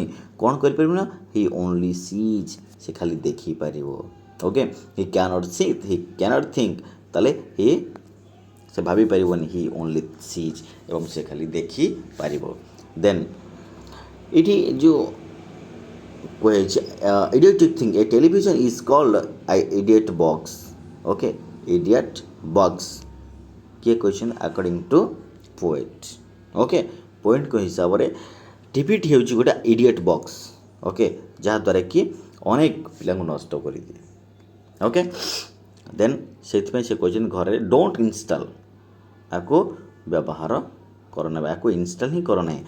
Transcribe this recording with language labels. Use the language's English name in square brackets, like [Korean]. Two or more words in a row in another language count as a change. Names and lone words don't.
[Odia] କ'ଣ କରିପାରିବ ନା [English] he only sees, [Odia] ସେ ଖାଲି ଦେଖିପାରିବ। [English] okay, he can't think, [Odia] ତାହେଲେ ସେ ଭାବିପାରିବନି, [English] he only sees, [Odia] ଏବଂ ସେ ଖାଲି ଦେଖିପାରିବ। [English] ଦେନ୍ [Odia] ଏଠି ଯେଉଁ କୁହାଯାଇଛି [English] idiotic thing, a television is called idiot box. Okay, idiot box [Odia] କିଏ କହିଛନ୍ତି [English] according to poet. [Odia] ଓକେ, ପଏଣ୍ଟଙ୍କ ହିସାବରେ ଟିଭିଟି ହେଉଛି ଗୋଟେ [English] idiot box. [Odia] ଓକେ, ଯାହାଦ୍ୱାରା କି ଅନେକ ପିଲାଙ୍କୁ ନଷ୍ଟ କରିଦିଏ। ଓକେ, ଦେନ୍ ସେଥିପାଇଁ ସେ କହିଛନ୍ତି ଘରେ [English] don't install, [Odia] ଆକୁ ବ୍ୟବହାର କର ନାହିଁ, ଆକୁ ଇନଷ୍ଟଲ୍ ହିଁ କର ନାହିଁ।